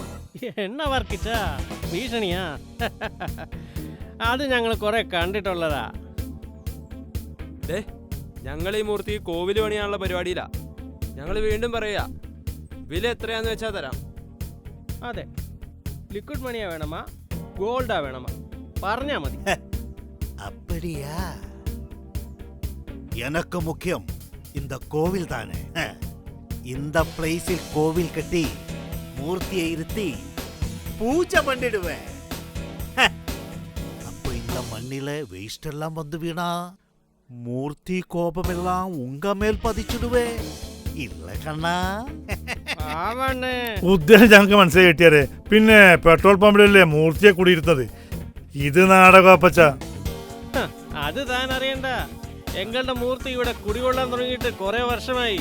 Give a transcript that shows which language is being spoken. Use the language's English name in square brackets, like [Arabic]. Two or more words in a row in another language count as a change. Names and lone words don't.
[Malayalam] എണ്ണ വർക്കിച്ച ഭീഷണിയാ. അത് ഞങ്ങൾ കുറെ കണ്ടിട്ടുള്ളതാ. ഞങ്ങൾ ഈ മൂർത്തി കോവിൽ പണിയാനുള്ള പരിപാടിയിലാ. ഞങ്ങൾ വീണ്ടും പറയാ, വില എത്രയാന്ന് വെച്ചാ തരാം. അതെ, [English] liquid moneyആ [Malayalam] വേണമാ ഗോൾഡാ വേണമാ പറഞ്ഞാ മതി. [Tamil] அப்படியா? எனக்கு முக்கியம் இந்த கோவில் தானே. இந்த பிளேஸில் கோவில் கட்டி மூர்த்தியை இருத்தி பூஜை பண்ணிடுவேன். அப்போ இந்த மண்ணில வேஸ்ட் எல்லாம் வந்து வீணா மூர்த்தி கோபமெல்லாம் உங்க மேல் பதிச்சுடுவே. [Malayalam] ഇല്ല കണ്ണാ. ഉദ്ദേശം ഞങ്ങൾക്ക് മനസ്സിലായി കിട്ടിയാരെ. പിന്നെ പെട്രോൾ പമ്പിലല്ലേ മൂർത്തിയെ കൂടിയിരുന്നത്. ഇത് നാടകം അപ്പച്ച. അത് താൻ അറിയണ്ട. എങ്ങളുടെ മൂർത്തി ഇവിടെ കുടികൊള്ളാൻ തുടങ്ങിയിട്ട് കുറെ വർഷമായി.